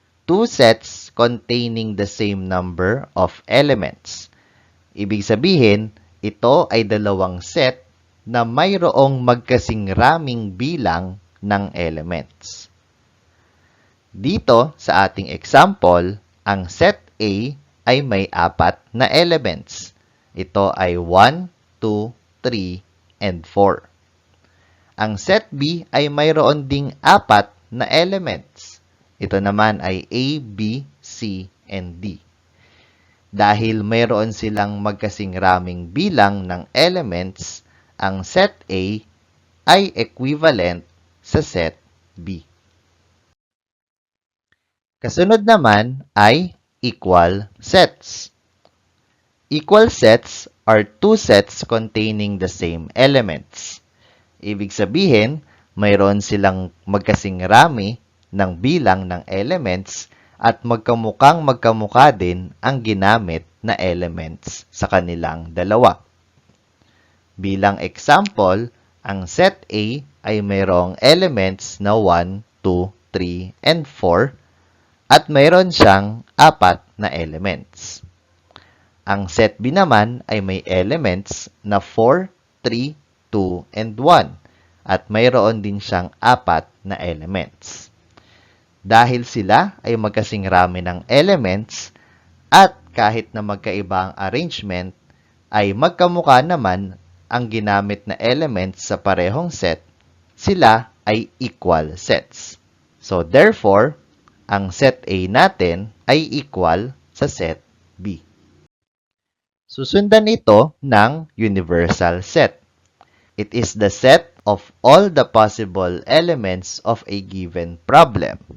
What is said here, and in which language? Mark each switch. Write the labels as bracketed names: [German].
[English] 2 sets containing the same number of elements. [Filipino] Ibig sabihin, ito ay dalawang set na mayroong magkasing raming bilang ng elements. Dito, sa ating example, ang set A ay may 4 na elements. Ito ay 1, 2, 3, and 4. Ang set B ay mayroon ding 4 na elements. Ito naman ay A, B, C, and D. Dahil mayroon silang magkasing raming bilang ng elements, ang set A ay equivalent sa set B. Kasunod naman ay equal sets. [English] Equal sets are 2 sets containing the same elements. [Filipino] Ibig sabihin, mayroon silang magkasing rami ng bilang ng elements at magkamukang magkamukha din ang ginamit na elements sa kanilang dalawa. Bilang example, ang set A ay mayroong elements na 1, 2, 3, and 4 at mayroon siyang 4 na elements. Ang set B naman ay may elements na 4, 3, 2, and 1 at mayroon din siyang 4 na elements. Dahil sila ay magkasing rami ng elements at kahit na magkaiba ang arrangement, ay magkamukha naman ang ginamit na elements sa parehong set, sila ay equal sets. [English] So therefore, [Filipino] ang set A natin ay equal sa set B. Susundan ito ng universal set. [English] It is the set of all the possible elements of a given problem.